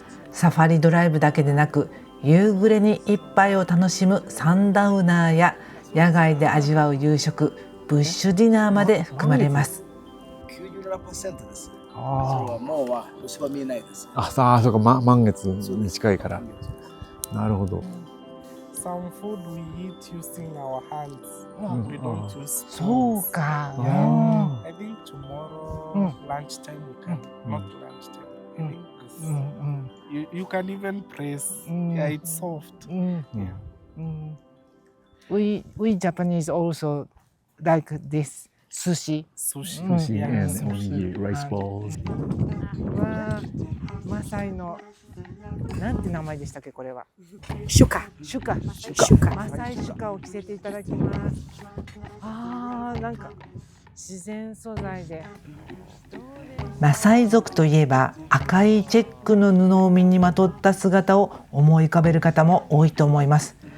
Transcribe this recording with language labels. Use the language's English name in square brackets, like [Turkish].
[Japanese] サファリドライブだけでなく夕暮れに一杯を楽しむサンダウナーや野外で味わう夕食ブッシュディナーまで含まれます。 97% です。それはもうは星は見えないです。そうか、満月に近いから。なるほど。 [English] Some food we eat using our hands. We don't use [Japanese] そう [English] spoons. [Japanese] か。 [English] I think tomorrow lunchtime we can. Not lunchtime. I think you can even press. Yeah, it's soft. Yeah. We Japanese also like this sushi. Sushi. Sushi Yeah, and sushi. onigiri, rice balls. [Japanese] わあ、マサイのなんて名前でしたっけこれは。シュカ。シュカ。マサイシュカを着せていただきます。なんか自然素材で。マサイ族といえば赤いチェックの布を身にまとった姿を思い浮かべる方も多いと思います。